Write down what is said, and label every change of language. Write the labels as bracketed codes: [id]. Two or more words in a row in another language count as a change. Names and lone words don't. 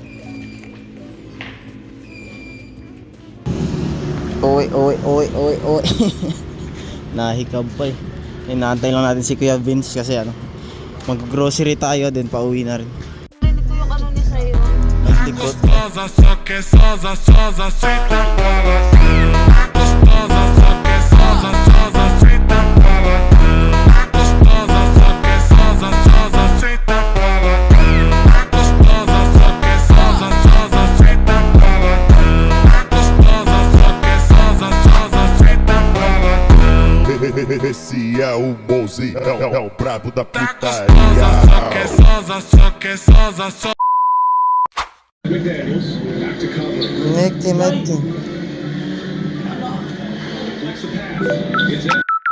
[tl] Oy. Nahikab pa eh. Inaantay lang natin si Kuya Vince kasi ano, mag-grocery tayo din, pauwi na rin. Hindi ko yung ano ni sa'yo. Antikot. [pt] Gostosa, só que sosa, senta para. Gostosa, só que sosa, senta para. Gostosa, só que sosa, senta para. Gostosa, só que sosa, senta para. Gostosa, só que sosa, senta para. Esse é o bonzão, é o brabo da putaria. Só que sosa, só. Mekti. [en] Flex the pass. It's